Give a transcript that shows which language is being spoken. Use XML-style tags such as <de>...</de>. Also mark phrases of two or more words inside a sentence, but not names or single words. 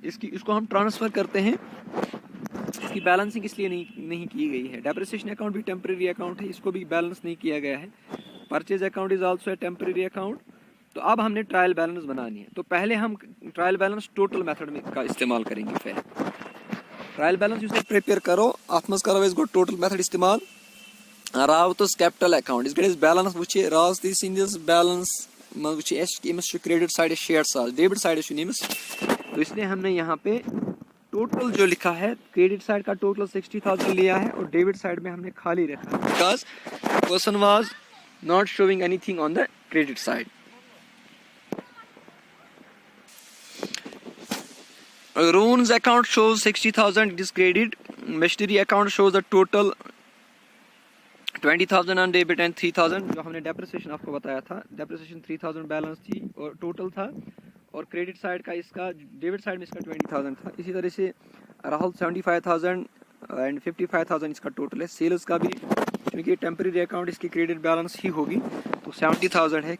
<hi>इसको हम ट्रांसफर करते हैं, इसकी बैलेंसिंग इसलिए नहीं की गई है। डेप्रिसिएशन अकाउंट भी टेम्पररी अकाउंट है, इसको भी बैलेंस नहीं किया गया है।</hi> <en>purchase account is also a temporary account.</en> <hi>तो अब हमने</hi> <en>trial balance</en> <hi>बनानी है। तो पहले हम</hi> <en>trial balance total method</en> <hi>में का इस्तेमाल करेंगे।</hi> <ks>फिर</ks> <en>trial balance</en> <ks>यूज प्रिपेयर करो, अथ मज करो गो</ks> <en>total method</en> <ks>इस्तेमाल। रावतस कैपिटल अकाउंट इस गई बैलेंस वो रावती सिंदिस बैलेंस मज क्रेडिट साइड</ks> <hi>6,000, डेबिट साइड तो इसलिए हमने यहाँ पे टोटल जो लिखा है क्रेडिट साइड का टोटल 60,000 लिया है और डेबिट साइड में हमने खाली रखा है</hi> <en>because person was not showing anything on the credit side. Loans account shows 60,000, it is credit. Machinery account shows the total 20,000 on debit and 3,000।</en> <hi>जो हमने डेप्रिसिएशन आपको बताया था, डेप्रिसिएशन 3,000 बैलेंस थी और टोटल था, और</hi> <en>credit side</en> <hi>का इसका</hi> <en>debit side</en> <hi>में इसका 20,000 था। इसी तरह से राहुल 75,000 एंड 55,000 इसका टोटल है। सेल्स का भी क्योंकि टेम्परेरी अकाउंट इसकी क्रेडिट बैलेंस ही होगी तो 70,000 है।</hi>